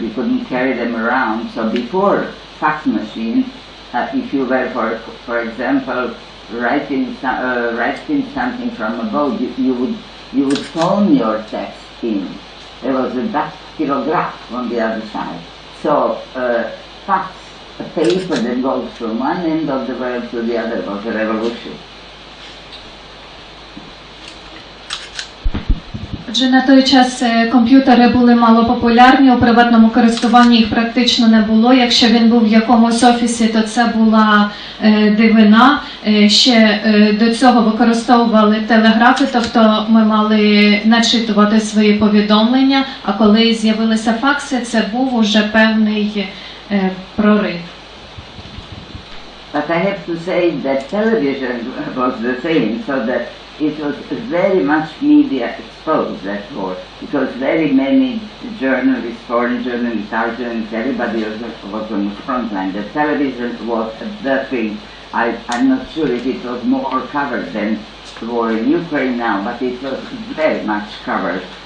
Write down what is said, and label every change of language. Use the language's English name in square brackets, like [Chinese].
[English] You couldn't carry them around. So before fax machine, if you were, for example, writing something from a boat, you would phone your text in. There was a dactylograph on the other side. So fax, a paper that goes from one end of the world to the other, was a revolution. [Ukrainian] Отже, на той час комп'ютери були мало популярні, у приватному користуванні їх практично не було. Якщо він був в якомусь офісі, то це була дивина. Ще до цього використовували телеграфи, тобто ми мали начитувати свої повідомлення, а коли з'явилися факси, це був уже певний прорив. [English] But I have to say that television was the same, so that it was very much media exposed, that war, because very many journalists, foreign journalists, our journalists, everybody was on the front line. The television was the thing. I'm not sure if it was more covered than the war in Ukraine now, but it was very much covered.